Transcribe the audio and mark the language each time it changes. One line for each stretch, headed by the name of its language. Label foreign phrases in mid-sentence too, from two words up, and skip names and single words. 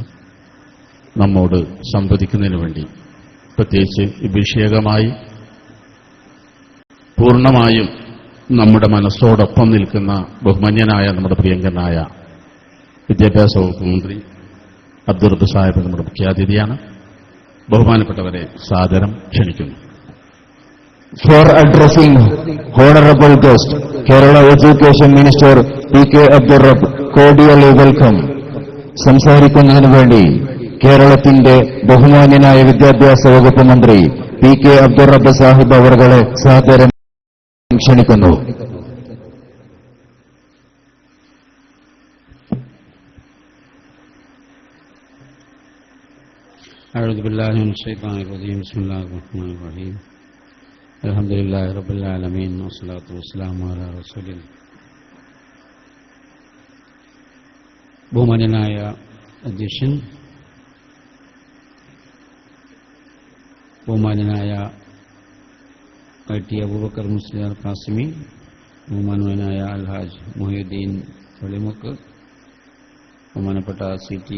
Malayalam: നമ്മോട് സംവദിക്കുന്നതിന് വേണ്ടി പ്രത്യേകിച്ച് വിഷയകമായി പൂർണ്ണമായും നമ്മുടെ മനസ്സോടൊപ്പം നിൽക്കുന്ന ബഹുമാന്യനായ നമ്മുടെ പ്രിയങ്കരനായ വിദ്യാഭ്യാസ വകുപ്പ് മന്ത്രി അബ്ദുർ റബ്ബ് സാഹിബ് നമ്മുടെ മുഖ്യാതിഥിയാണ്. ബഹുമാനപ്പെട്ടവരെ സാദരം ക്ഷണിക്കുന്നു.
English: For addressing Honorable Guest, Kerala Education Minister P.K. Abdur Rabb, cordially welcome.
Malayalam: സംസാരിക്കുന്നതിന് വേണ്ടി കേരളത്തിന്റെ ബഹുമാന്യനായ വിദ്യാഭ്യാസ വകുപ്പ് മന്ത്രി P.K. Abdur Rabb സാഹിബ് അവരെ സാദരം ക്ഷണിക്കുന്നു.
Arabic: أعوذ بالله من الشيطان الرجيم. بسم الله الرحمن الرحيم. الحمد لله رب العالمين والصلاة والسلام على رسول الله.
Malayalam: ബഹുമാന്യനായ അധ്യക്ഷൻ, ബഹുമാന്യനായ ഐ.ടി. അബൂബക്കർ മുസ്ലിയാർ ഖാസിമി, ബഹുമാന്യനായ അൽഹാജ് മുഹീദ്ദീൻ വെളിമുക്ക്, ബഹുമാനപ്പെട്ട സി.ടി.